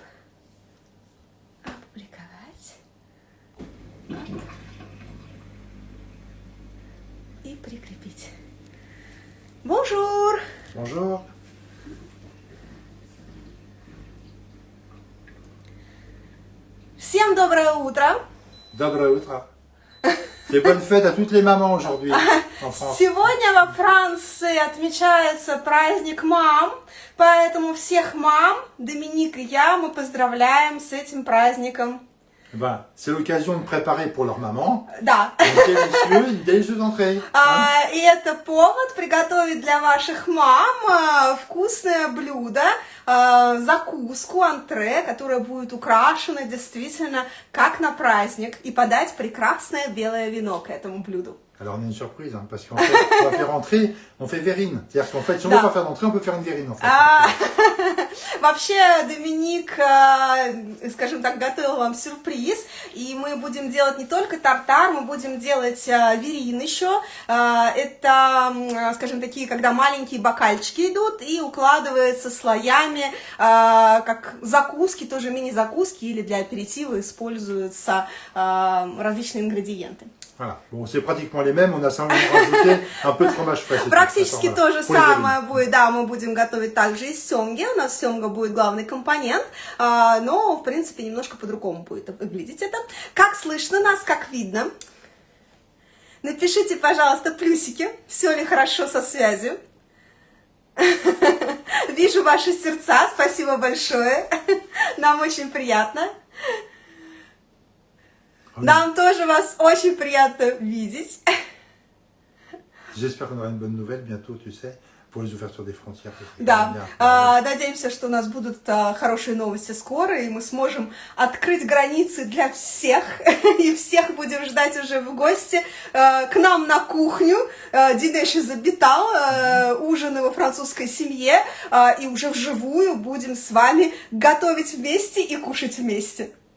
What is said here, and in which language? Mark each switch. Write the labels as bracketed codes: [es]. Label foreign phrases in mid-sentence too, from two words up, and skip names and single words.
[ru] Опубликовать. Оп. И прикрепить. [fr] Bonjour. Bonjour. [ru] Всем доброе утро. Доброе утро. [fr] C'est bonne fête à toutes les mamans aujourd'hui en France. [ru] Сегодня во Франции отмечается праздник мам, поэтому всех мам, Доминик и я, мы поздравляем с этим праздником. [fr] Ben, c'est l'occasion de préparer pour leur maman [ru] Да. [fr] une délicieuse entrée. [ru] И это повод приготовить для ваших мам вкусное блюдо, закуску, антре, которое будет украшено действительно как на праздник, и подать прекрасное белое вино к этому блюду. [fr] Alors on a une surprise, hein, parce qu'en fait, on va faire entrer, on fait verrine. C'est-à-dire qu'en fait, si on ne veut pas faire d'entrée, on peut faire une verrine en fait. [ru] Вообще, Доминик, скажем так, готовил вам сюрприз, и мы будем делать не только тартар, мы будем делать верин еще. Это, скажем, такие, когда маленькие бокальчики идут и укладываются слоями, как закуски, тоже мини-закуски, или для аперитива используются различные ингредиенты. [fr] Voilà. Bon, c'est pratiquement les mêmes, on a simplement rajouté un peu de fromage frais. [ru] Практически то же самое будет, да, мы будем готовить также из семги, у нас семга будет главный компонент, но, в принципе, немножко по-другому будет выглядеть это. Как слышно нас, как видно? Напишите, пожалуйста, плюсики, все ли хорошо со связью. Вижу ваши сердца, спасибо большое, нам очень приятно. Нам тоже вас очень приятно видеть. [fr] J'espère qu'on aura une bonne nouvelle bientôt, tu sais, pour les ouvertures des frontières. [ru] Да, надеемся, что у нас будут хорошие новости скоро, и мы сможем открыть границы для всех, и всех будем ждать уже в гости к нам на кухню. Динеш изобитал ужины во французской семье, и уже вживую будем с вами готовить вместе и кушать вместе.